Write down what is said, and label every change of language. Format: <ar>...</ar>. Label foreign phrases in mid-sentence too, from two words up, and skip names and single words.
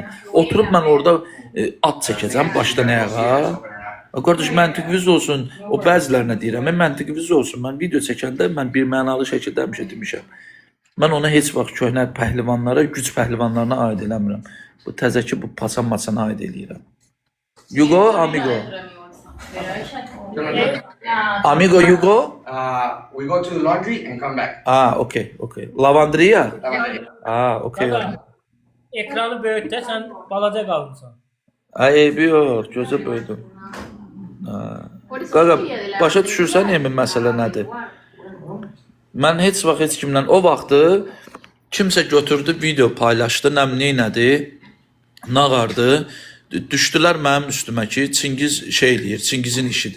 <az>Oturub mən orada ad çəkəcəm başdan ayağa. Qardaş, məntiqiniz olsun, o bəzilərinə deyirəm, məntiqiniz olsun, mən video çəkəndə mən bir mənalı şəkildə həmişə demişəm. Mən ona heç vaxt köhnə pəhlivanlara, güc pəhlivanlarına aid eləmirəm. Bu təzəki, bu paçan-maçana aid eləyirəm.</az> <en>You go, amigo. Amigo, you go? We go to the laundry and come back. Okay. Lavandriya? Okay.</en> <az>Ekranı böyük də, sən balaca qalmışsan. Eybi yox, gözə böyüdüm. Qaqa, başa düşürsən emin məsələ nədir? Mən heç vaxt heç kimlə o vaxtı kimsə götürdü, video paylaşdı, nədir, nağardı, düşdülər mənim üstümə ki, Çingiz şey eləyir, Çingizin işidir.</az>